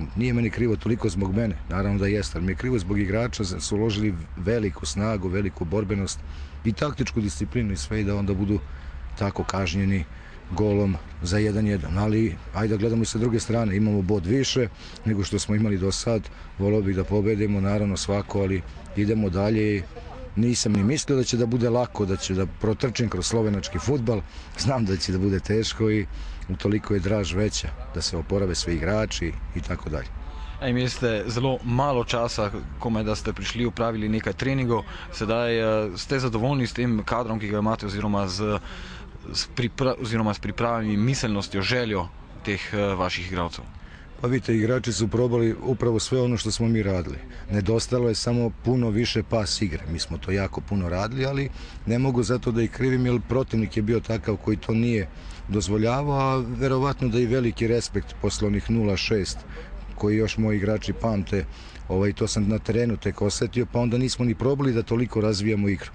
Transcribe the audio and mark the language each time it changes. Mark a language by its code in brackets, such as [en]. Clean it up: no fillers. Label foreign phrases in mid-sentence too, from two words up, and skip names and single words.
[sr] Nije meni krivo toliko zbog mene, naravno da jeste, ali mi je krivo zbog igrača, su uložili veliku snagu, veliku borbenost i taktičku disciplinu i sve i da onda budu tako kažnjeni golom za 1-1, ali ajde da gledamo i sa druge strane, imamo bod više nego što smo imali do sad, volio bih da pobedimo, naravno svako, ali idemo dalje. Nisam ni mislio da će da bude lako, da će da protrčim kroz slovenački fudbal, znam da će da bude teško i utoliko je draž veća, da se oporave svi igrači i tako dalje. [sl] Imeli ste zelo malo časa, komaj da ste prišli, upravili nekaj treningov, sedaj ste zadovoljni s tem kadrom, ki ga imate, oziroma s pripravami, miselnostjo, željo teh vaših igralcev? [sr] Pa vidite, igrači su probali upravo sve ono što smo mi radili. Nedostalo je samo puno više pas igre. Mi smo to jako puno radili, ali ne mogu zato da ih krivim, jer protivnik je bio takav koji to nije dozvoljavao, a verovatno da i veliki respekt posle onih 0-6 koji još moji igrači pamte, to sam na terenu tek osetio, pa onda nismo ni probali da toliko razvijamo igru.